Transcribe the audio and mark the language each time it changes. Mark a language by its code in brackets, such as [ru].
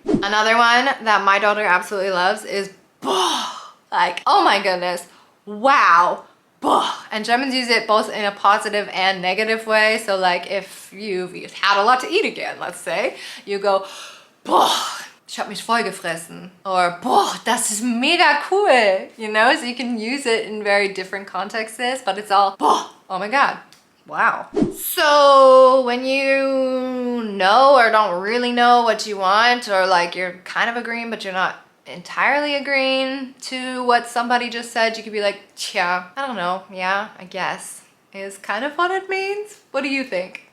[en] Another one that my daughter absolutely loves is boah. Like, oh my goodness, wow. And Germans use it both in a positive and negative way. So like if you've had a lot to eat again, let's say, you go, boah, [de] ich hab mich vollgefressen. [en] Or, [de] boah, das ist mega cool. [en] You know, so you can use it in very different contexts, but it's all, boah, oh my God. Wow. So when you know or don't really know what you want, or like you're kind of agreeing, but you're not entirely agreeing to what somebody just said, you could be like, tja, I don't know, yeah, I guess is kind of what it means. What do you think?